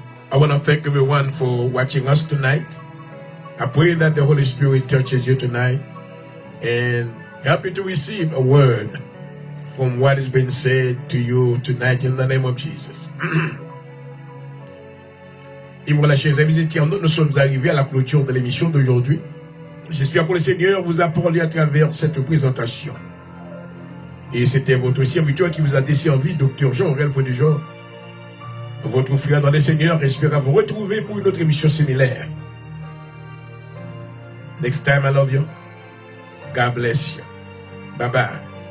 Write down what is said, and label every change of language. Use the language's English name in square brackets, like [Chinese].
[English] I want to thank everyone for watching us tonight. I pray that the Holy Spirit touches you tonight and help you to receive a word from what has been said to you tonight in the name of Jesus. [French] Et voilà, chers amis, nous sommes arrivés à la clôture de l'émission d'aujourd'hui. J'espère que le Seigneur vous a parlé à travers cette présentation. Et c'était votre serviteur qui vous a desservi, Dr. Jean-Aurel Prodigeau. Votre frère dans le Seigneur espère vous retrouver pour une autre émission similaire. [English] Next time, I love you. God bless you. Bye bye.